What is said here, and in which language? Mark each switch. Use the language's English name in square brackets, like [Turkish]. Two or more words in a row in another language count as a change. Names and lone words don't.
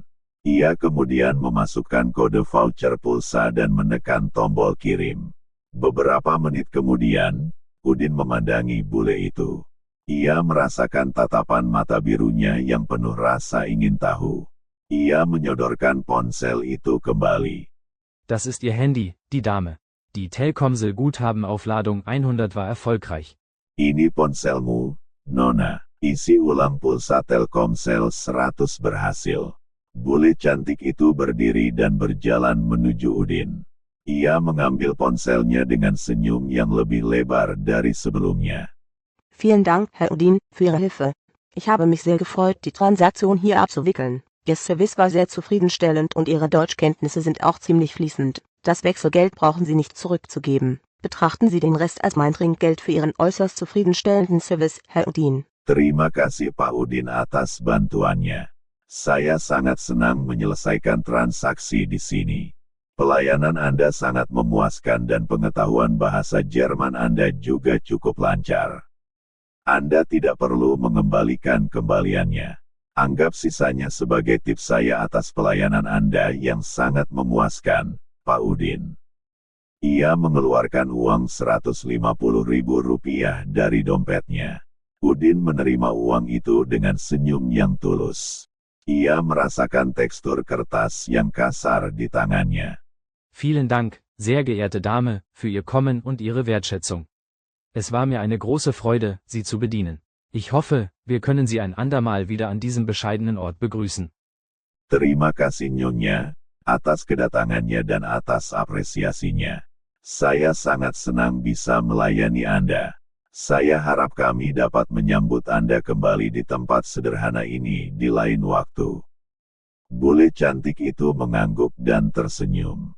[Indonesian] Ia kemudian memasukkan kode voucher pulsa dan menekan tombol kirim. Beberapa menit kemudian, Udin memandangi bule itu. Ia merasakan tatapan mata birunya yang penuh rasa ingin tahu. Ia menyodorkan ponsel itu kembali. [German] Das ist Ihr Handy, Die Dame. Die Telkomsel-Guthabenaufladung 100 war erfolgreich. [Indonesian] Ini ponselmu, Nona. Isi ulang pulsa Telkomsel 100 berhasil. Bule cantik itu berdiri dan berjalan menuju Udin. Ia mengambil ponselnya dengan senyum yang lebih lebar dari sebelumnya. [German] Vielen Dank, Herr Udin, für Ihre Hilfe. Ich habe mich sehr gefreut, die Transaktion hier abzuwickeln. Ihr Service war sehr zufriedenstellend und Ihre Deutschkenntnisse sind auch ziemlich fließend. Das Wechselgeld brauchen Sie nicht zurückzugeben. Betrachten Sie den Rest als mein Trinkgeld für Ihren äußerst zufriedenstellenden Service, Herr Udin. [Indonesian] Terima kasih Pak Udin atas bantuannya. Saya sangat senang menyelesaikan transaksi di sini. Pelayanan Anda sangat memuaskan dan pengetahuan bahasa Jerman Anda juga cukup lancar. Anda tidak perlu mengembalikan kembaliannya. Anggap sisanya sebagai tips saya atas pelayanan Anda yang sangat memuaskan, Pak Udin. Ia mengeluarkan uang Rp150.000 dari dompetnya. Udin menerima uang itu dengan senyum yang tulus. Ia merasakan tekstur kertas yang kasar di tangannya. [German] Vielen Dank, sehr geehrte Dame, für Ihr Kommen und Ihre Wertschätzung. Es war mir eine große Freude, Sie zu bedienen. Ich hoffe, wir können Sie ein andermal wieder an diesem bescheidenen Ort begrüßen. [Indonesian] Terima kasih Nyonya, atas kedatangannya dan atas apresiasinya. Saya sangat senang bisa melayani Anda. Saya harap kami dapat menyambut Anda kembali di tempat sederhana ini di lain waktu. Bule cantik itu mengangguk dan tersenyum.